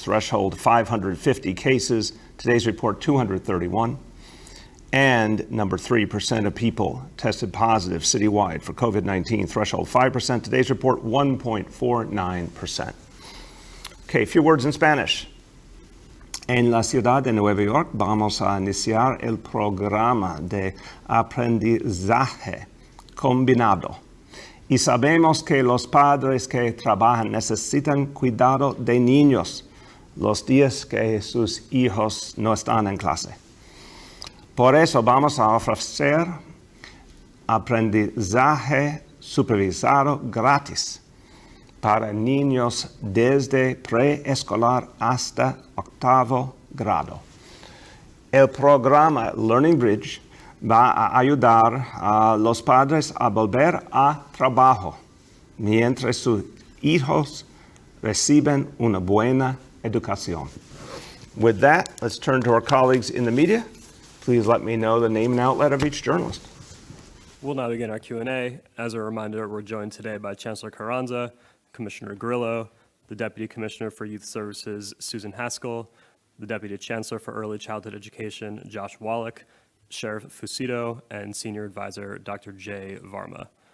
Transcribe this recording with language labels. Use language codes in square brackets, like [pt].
[en] Threshold, 550 cases. Today's report, 231. And number 3% of people tested positive citywide for COVID-19, threshold 5%. Today's report, 1.49%. Okay, a few words in Spanish. [es] En la ciudad de Nueva York vamos a iniciar el programa de aprendizaje combinado. Y sabemos que los padres que trabajan necesitan cuidado de niños los días que sus hijos no están en clase. Por eso vamos a ofrecer aprendizaje supervisado gratis para niños desde preescolar hasta 8º grado. El programa Learning Bridge va a ayudar a los padres a volver a trabajo mientras sus hijos reciben una buena educación. [en] With that, let's turn to our colleagues in the media. Please let me know the name and outlet of each journalist. We'll now begin our Q&A. As a reminder, we're joined today by Chancellor Carranza, Commissioner Grillo, the Deputy Commissioner for Youth Services, Susan Haskell, the Deputy Chancellor for Early Childhood Education, Josh Wallach, Sheriff Fucito, and Senior Advisor, Dr. Jay Varma.